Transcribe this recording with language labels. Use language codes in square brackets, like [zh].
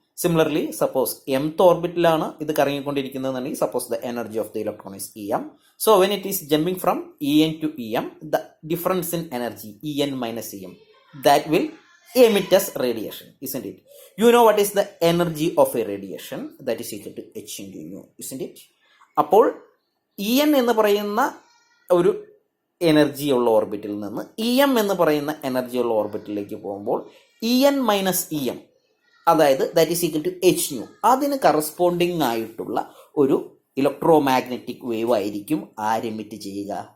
[en] similarly suppose mth [ml] ഓർബിറ്റിലാണ് ഇത് കറങ്ങിക്കൊണ്ടിരിക്കുന്നതെന്നുണ്ടെങ്കിൽ [en] Suppose the energy of the electron is Em. So when it is jumping from En to Em, the difference in energy En minus Em, that will emit as radiation, isn't it? You know what is the energy of a radiation? That is equal to h into u, isn't it? [ml] അപ്പോൾ En എന്ന് പറയുന്ന ഒരു energy ഉള്ള ഓർബിറ്റിൽ നിന്ന് Em എന്ന് പറയുന്ന energy ഉള്ള ഓർബിറ്റിലേക്ക് പോകുമ്പോൾ En മൈനസ് Em, അതായത് [en] that is equal to h nu, [ml] അതിന് കറസ്പോണ്ടിങ് ആയിട്ടുള്ള ഒരു ഇലക്ട്രോ മാഗ്നറ്റിക് വേവ് ആയിരിക്കും ആരെമിറ്റ് ചെയ്യുക?